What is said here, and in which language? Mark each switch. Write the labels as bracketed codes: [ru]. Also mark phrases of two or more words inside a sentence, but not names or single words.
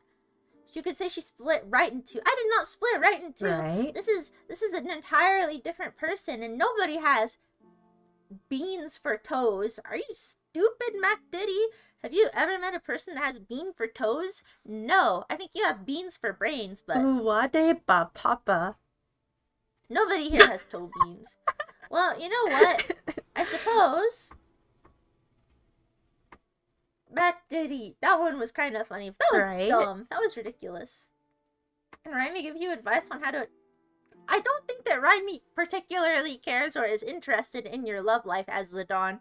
[en] You could say she split right in two. I did not split right in two. Right. This is an entirely different person, and nobody has beans for toes. Are you stupid, Mac Diddy? Have you ever met a person that has bean for toes? No. I think you have beans for brains, but Uwade ba papa. nobody here has toe beans. Well, you know what? I suppose... Mac Diddy. That one was kind of funny. That was Right. dumb. That was ridiculous. Can Raimi give you advice on how to... I don't think that Raimi particularly cares or is interested in your love life as the Dawn.